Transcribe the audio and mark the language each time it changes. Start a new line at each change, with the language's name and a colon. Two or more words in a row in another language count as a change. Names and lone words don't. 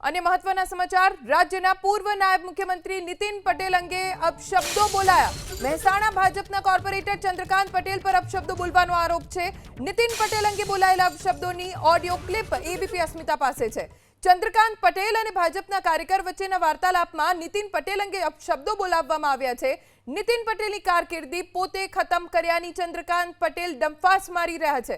Gujarati: અન્ય મહત્વના સમાચાર રાજ્યના પૂર્વ નાયબ મુખ્યમંત્રી નિતિન પટેલ અંગે અપશબ્દો બોલાયા। મહેસાણા ભાજપના કોર્પોરેટર ચંદ્રકાંત પટેલ પર અપશબ્દો બોલવાનો આરોપ છે। નિતિન પટેલ અંગે બોલાયેલા અપશબ્દોની ઓડિયો ક્લિપ એબીપી અસ્મિતા પાસે છે। ચંદ્રકાંત પટેલ અને ભાજપના કાર્યકર વચ્ચેના વાર્તાલાપમાં નિતિન પટેલ અંગે અપશબ્દો બોલાવવામાં આવ્યા છે। નિતિન પટેલની કારકિર્દી પોતે ખતમ કર્યાની ચંદ્રકાંત પટેલ ડંફાસ મારી રહ્યા છે।